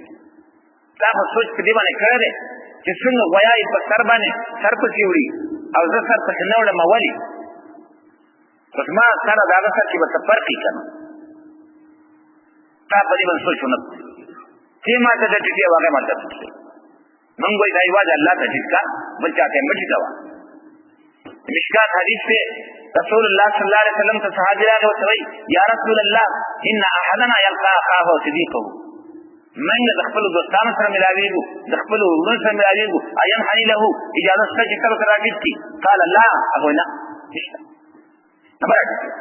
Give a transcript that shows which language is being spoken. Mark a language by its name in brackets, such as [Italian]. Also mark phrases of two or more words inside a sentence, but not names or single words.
[Pashto] دا خو سوچ په دې باندې کړی دی چې څنګه غویا یې په سر باندې سر پسې وړي او زه سر پسې نه وړم ولې؟ خو زما سره د هغه سر کې به څه فرق وي که نه؟ تا په دې باندې سوچ ونه کړو. ته ما ته ته ټیټې او هغې ما ته ټیټې. موږ وایي دا یوازې الله ته ټیټ کا، بل چاته یې مه ټیټوه. مشکات حدیث پہ رسول اللہ [Arabic] صلی اللہ علیہ وسلم [Pashto] ته صحابي راغی ورته وایي [Arabic] یا رسول الله ان احدنا یلقا اخاه صدیقه. [Pashto] موږ د خپلو دوستانو سره ملاوېږو، د خپلو وروڼو سره ملاوېږو، اینحني له اجازه شته چې ته ورته راټیټ کړي؟ [Arabic] قال لا، [Pashto] هغه وایي نه نشته، نه به راټیټ کړي.